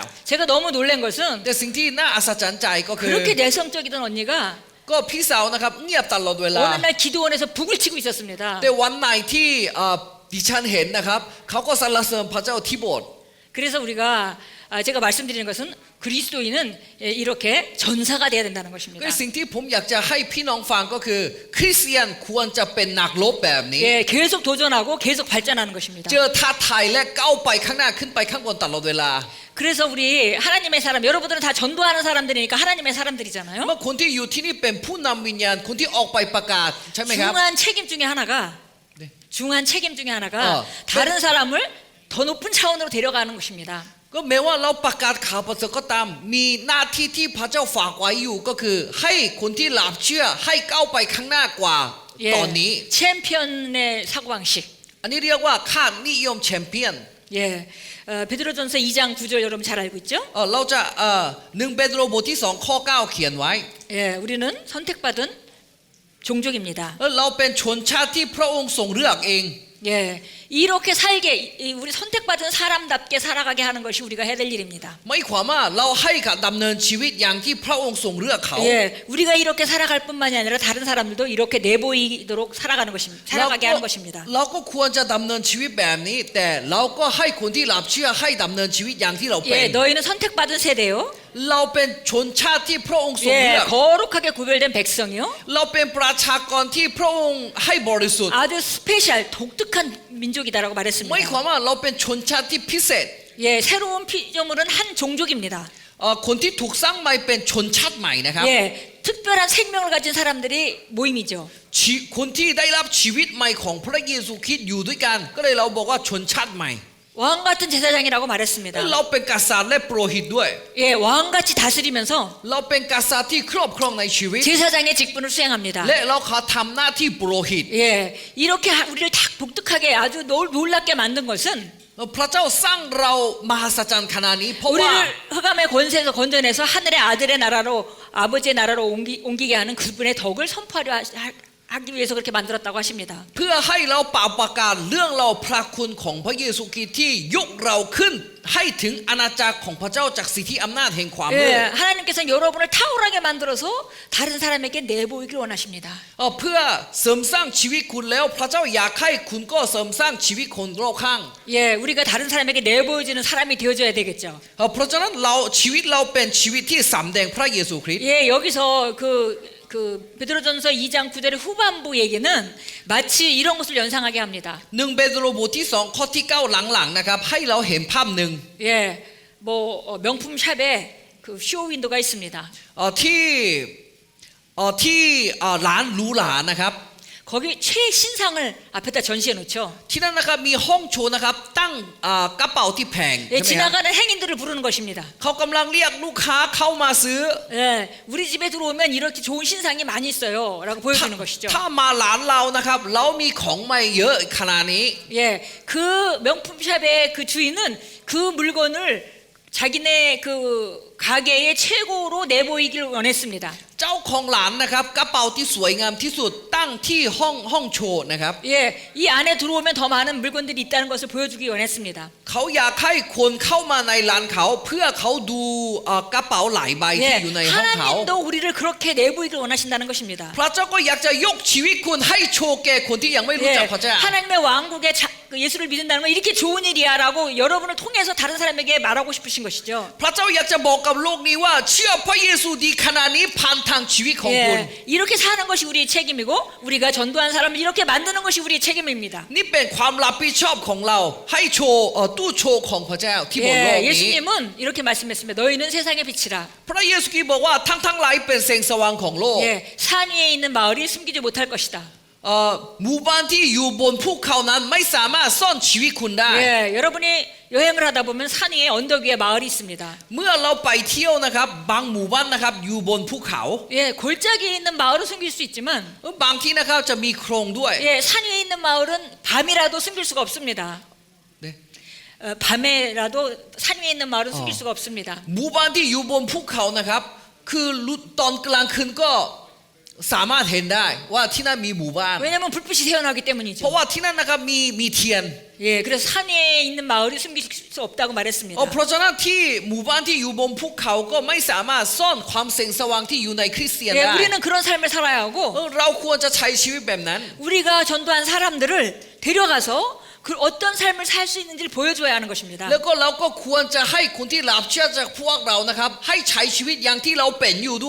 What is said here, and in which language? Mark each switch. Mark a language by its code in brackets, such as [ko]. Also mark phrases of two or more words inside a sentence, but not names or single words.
[ko] 제가 너무 놀란 것은 [th] แต่สิ่งที่น่าอัศจรรย์ใจก็คือ [ko] 그렇게 내성적이던 언니가 [th] ก็พี่สาวนะครับเงียบตลอดเวลา [ko] 어느 날 기도원에서 북을 치고 있었습니다. [th] แต่วันไหนที่ดิฉันเห็นนะครับเขาก็สรรเสริญพระเจ้าที่โบสถ์ [ko] 그래서 우리가 제가 말씀드리는 것은 그리스도인은 이렇게 전사가 돼야 된다는 것입니다. [th] ก็สิ่งที่ผมอยากจะให้พี่น้องฟังก็คือคริสเตียนควรจะเป็นนักรบแบบนี้ [ko] 예, 계속 도전하고 계속 발전하는 것입니다. [th] เจอท้าทายและก้าวไปข้างหน้าขึ้นไปข้างบนตลอดเวลา [ko] 그래서 우리 하나님의 사람, 여러분들은 다 전도하는 사람들이니까 하나님의 사람들이잖아요. [th] เมื่อคนที่อยู่ที่นี่เป็นผู้นำวิญญาณคนที่ออกไปประกาศใช่ไหมครับ [ko] 중한 책임 중에 하나가 네. 중한 책임 중에 하나가 다른 사람을 더 높은 차원으로 데려가는 것입니다. [th] ก็แม้ว่าเราประกาศข่าวประเสริฐก็ตามมีหน้าที่ที่พระเจ้าฝากไว้อยู่ก็คือให้คนที่หลับเชื่อให้ก้าวไปข้างหน้ากว่า [ko] 예, [th] ตอนนี้ [ko] 챔피언의 사고방식. [th] อันนี้เรียกว่าค่านิยมแชมเปี้ยน [ko] 예, 베드로전서 2장 9절 여러분 잘 알고 있죠? [th] เราจะ1เปโตรบทที่2ข้อ9เขียนไว้ [ko] 예, 우리는 선택받은 종족입니다. [th] เราเป็นชนชาติที่พระองค์ทรงเลือกเอง [ko] 예, 이렇게 살게 우리 선택받은 사람답게 살아가게 하는 것이 우리가 해야 될 일입니다. [th] หมายความว่าเราให้กับดำเนินชีวิตอย่างที่พระองค์ทรงเลือกเขา [ko] 예, 우리가 이렇게 살아갈 뿐만이 아니라 다른 사람들도 이렇게 내보이도록 살아가는 것입니다. 살아가게 하는 것입니다. [th] เราก็ควรจะดำเนินชีวิตแบบนี้แต่เราก็ให้คนที่หลับเชื่อให้ดำเนินชีวิตอย่างที่เราเป็น [ko] 예, 너희는 선택받은 세대요. [th] เราเป็นชนชาติที่พระองค์ทรงเลื [ko] 예, [th] อก [ko] 거룩하게 구별된 백성이요. [th] เราเป็นประชากรที่พระองค์ให้บริสุทธิ์ [ko] 아주 스페셜 독특한 민족이다라고 [th] หมาย [ko] 말했습니다. [th] ความว่าเราเป็นชนชาติที่พิเศษ [ko] 예, 새로운 피조물은 한 종족입니다. [th] คนที่ถูกสร้างใหม่เป็นชนชาติใหม่นะครับ [ko] 예, 특별한 생명을 가진 사람들이 모임이죠. [th] คนที่ได้รับชีวิตใหม่ของพระเยซูคริสต์อยู่ด้วยกันก็เลยเราบอกว่าชนชาติใหม่ [ko] 왕 같은 제사장이라고 말했습니다. [th] เราเป็นกษัตริย์และโปรหิตด้วย [ko] 예, 왕같이 다스리면서 [th] เราเป็นกษัตริย์ที่ครอบครองในชีวิต [ko] 제사장의 직분을 수행합니다. [th] และเราขอทำหน้าที่โปรหิต [ko] 예, 이렇게 우리를 다 독특하게 아주 놀랍게 만든 것은 [th] พระเจ้าสร้างเรามหัศจรรย์ขนาดนี้เพราะว่า [ko] 우리를 흑암의 권세에서 건져내서 하늘의 아들의 나라로 아버지의 나라로 옮기게 하는 그분의 덕을 선포하려 하기 위해서 그렇게 만들었다고 하십니다. [th] เพื่อให้เราเป่าประกาศเรื่องเราพระคุณของพระเยซูคริสต์ที่ยกเราขึ้นให้ถึงอาณาจักรของพระเจ้าจากสิทธิอำนาจแห่งความมืด [ko] 예, 하나님께서는 여러분을 탁월하게 만들어서 다른 사람에게 내보이길 원하십니다. [th] เพื่อเสริมสร้างชีวิตคุณแล้วพระเจ้าอยากให้คุณก็เสริมสร้างชีวิตคนรอบข้าง [ko] 예, 우리가 다른 사람에게 내보여주는 사람이 되어줘야 되겠죠. [th] เพราะฉะนั้นเราชีวิตเราเป็นชีวิตที่สำแดงพระเยซูคริสต์ [ko] 예, 여기서 그 베드로전서 2장 9절의 후반부 얘기는 마치 이런 것을 연상하게 합니다. [th] 1 เปโตรบทที่2ข้อที่9หลังๆนะครับให้เราเห็นภาพหนึ่ง [ko] 예, 뭐 명품 샵에 그 쇼 윈도가 있습니다. [th] ที่ร้านหรูหรานะครับ [ko] 거기 최신상을 앞에다 전시해 놓죠. [th] ที่นั่นนะครับมีห้องโชว์นะครับตั้งกระเป๋าที่แพง [ko] 예, [th] ใช่ไหมครับ [ko] 지나가는 행인들을 부르는 것입니다. [th] เขากำลังเรียกลูกค้าเข้ามาซื้อ [ko] 예, 우리 집에 들어오면 이렇게 좋은 신상이 많이 있어요라고 보여주는 것이죠. [th] ถ้ามาร้านเรานะครับเรามีของใหม่เยอะขนาดนี้ [ko] 예, 그 명품샵의 그 주인은 그 물건을 자기네 그 가게의 최고로 내보이길 원했습니다. [th] เจ้าของร้านนะครับกระเป๋าที่สวยงามที่สุดตั้งที่ห้องโชว์นะครับ [ko] 예, 이 안에 들어오면 더 많은 물건들이 있다는 것을 보여주기 원했습니다. [th] เขาอยากให้คนเข้ามาในร้านเขาเพื่อเขาดูกระเป๋าหลายใบที่ [ko] 예, [th] อยู่ในห้องเขา [ko] 하나님도 우리를 그렇게 내보이길 원하신다는 것입니다. [th] พระเจ้าก็อยากจะยกชีวิตคุณให้โชว์แก่คนที่ยังไม่รู้ [ko] 예, [th] จักพระเจ้า [ko] 하나님의 왕국에 예수를 믿는다는 건 이렇게 좋은 일이야라고 여러분을 통해서 다른 사람에게 말하고 싶으신 것이죠. [th] พระเจ้าอยากจะบอกกับโลกนี้ว่าเชื่อพระเยซูดีขนาดนี้ผ่านทางชีวิตของคุณ [ko] 예, 이렇게 사는 것이 우리의 책임이고 우리가 전도한 사람을 이렇게 만드는 것이 우리의 책임입니다. [th] นี่เป็นความรับผิดชอบของเราให้โชว์ตู้โชว์ของพระเจ้าที่บนโลก [ko] 예, [th] นี้ [ko] 예수님은 이렇게 말씀했습니다. 너희는 세상의 빛이라. [th] พระเยซูคริสต์บอกว่าทั้งหลายเป็นแสงสว่างของโลก [ko] 예, 산 위에 있는 마을이 숨기지 못할 것이다. [th] หมู่บ้านที่อยู่บนภูเขานั้นไม่สามารถซ่อนชีวิตคุณได้ [ko] 예, 여러분이 여행을 하다 보면 산 위에 언덕 위에 마을이 있습니다. [th] เมื่อเราไปเที่ยวนะครับบางหมู่บ้านนะครับอยู่บนภูเขา [ko] 예, 골짜기에 있는 마을은 숨길 수 있지만 [th] บางที่นะครับจะมีโครงด้วย [ko] 예, 산 위에 있는 마을은 밤이라도 숨길 수가 없습니다. 네. 밤에라도 산 위에 있는 마을은 숨길 수가 없습니다. [th] หมู่บ้านที่อยู่บนภูเขานะครับคือตอนกลางคืนก็สามารถเห็นได้ว่าที่นั่นมีหมู่บ้าน [ko] 왜냐하면 불빛이 새어나오기 [th] เพ [ko] 때문이죠. [th] ราะว่าที่นั่นนะครับมีเทียน [ko] 예, 그래서 산 위에 있는 마을이 숨길 수 없다고 말했습니다. [th] เพราะฉะนั้นที่หมู่บ้านที่อยู่บนภูเขาก็ไม่สามารถซ่อนความแสงสว่างที่อยู่ในคริสเตียน [ko] 예, [th] ได้ [ko] 우리는 그런 삶을 살아야 하고 [th] เราควรจะใช้ชีวิตแบบนั้น [ko] 우리가 전도한 사람들을 데려가서 그 어떤 삶을 살 수 있는지를 보여줘야 하는 것입니다. [th] แล้วก็เราก็ควรจะให้คนที่รับเชื่อจากพวกเรานะครับให้ใช้ชีวิตอย่างที่เราเป็นอยู่ด้วย